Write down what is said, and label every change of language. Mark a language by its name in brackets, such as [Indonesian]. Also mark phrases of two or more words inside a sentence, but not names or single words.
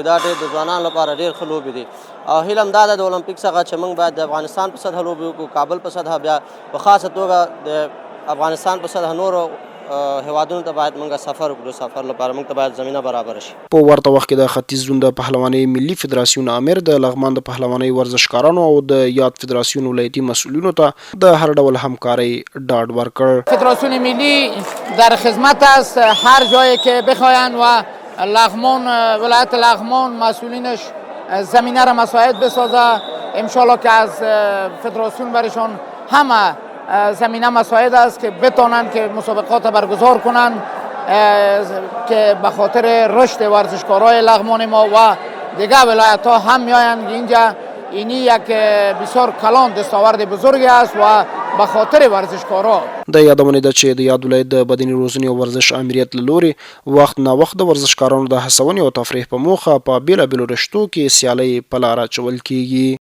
[Pashto] دا ډېر د ځوانانو لپاره ډېر ښه لوبې دي او هیله هم دا ده د اولمپیک څخه چې موږ باید د افغانستان په سطحه لوبې وکړو، کابل په سطحه، بیا په خاصه توګه د افغانستان په سطحه نورو هیوادونو ته باید موږ سفر وکړو. سفر لپاره موږ ته باید زمینه برابره شي. په ورته وخت کې د ختیځ زون د پهلوانۍ ملي فدراسیون امیر د لغمان د پهلوانۍ ورزشکارانو او د یاد فدراسیون ولایتي مسؤلینو ته د هر ډول همکارۍ ډاډ ورکړ. [Persian] فدراسیون ملی در خدمت است هر جایی که بخواین و لغمان ولایت لغمان مسئولینش زمینه را مساعد بسازه. انشالله که از فدراسیون برشان همه زمینه مساعد است که بتونن که مسابقات برگزار کنن که به خاطر رشد ورزشکارای لغمان ما و دیگر ولایت ها هم میآیند اینجا. اینی یک بسیار کلان دستاورد بزرگی است و به خاطر ورزشکارا. [Pashto] د یادونه ده چې د یاد ولایت د بدني روزنې او ورزش امریت له لوري وخت نه وخت د ورزشکارانو د هڅونې او تفریح په موخه په بیلابیلو رشتو کې سیالۍ په لاره اچول کیږي.